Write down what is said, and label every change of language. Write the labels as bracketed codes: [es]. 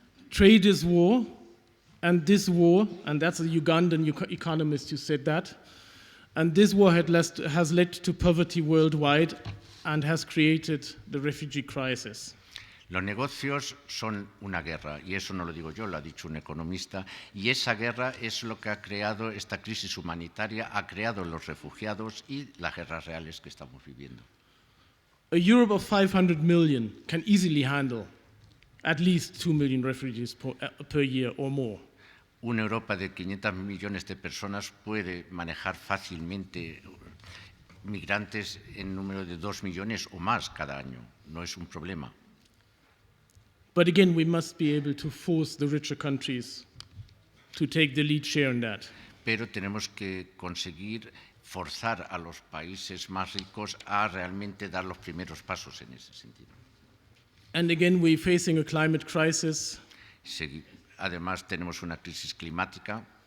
[en] Trade is war, and this war, and that's a Ugandan economist who said that, and this war has led to poverty worldwide and has created the refugee crisis. [es] Los negocios son una guerra, y eso no lo digo yo, lo ha dicho un economista, y esa guerra es lo que ha creado esta crisis humanitaria, ha creado los refugiados y las guerras reales que estamos viviendo. [en] A Europe of 500 million can easily handle at least 2 million refugees per year or more. [es] Una Europa de 500 millones de personas puede manejar fácilmente migrantes en número de 2 millones o más cada año. No es un problema. [en] But again, we must be able to force the richer countries to take the lead share in that. [es] Pero tenemos que conseguir forzar a los países más ricos a realmente dar los primeros pasos en ese sentido. [en] And again, we're facing a climate crisis. [es] Además, tenemos una crisis climática.